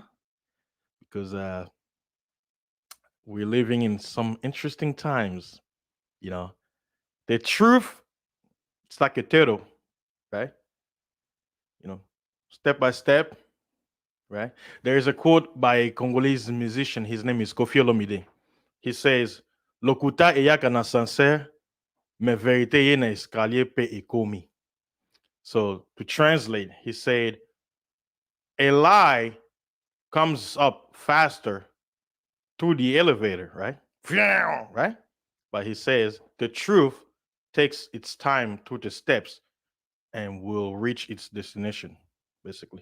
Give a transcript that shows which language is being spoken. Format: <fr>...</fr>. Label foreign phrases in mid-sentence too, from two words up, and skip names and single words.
<en>Because we're living in some interesting times, you know. The truth, it's like a turtle, right? Step by step, right? There is a quote by a Congolese musician. His name is Kofi Olomide. He says,</en> <ln>"Lokuta eyaka na sincere, me verite ye na escalier pe ekomi."</ln> <en>So to translate, he said, a lie comes up faster through the elevator, right? Right? But he says the truth takes its time through the steps and will reach its destination, basically.</en>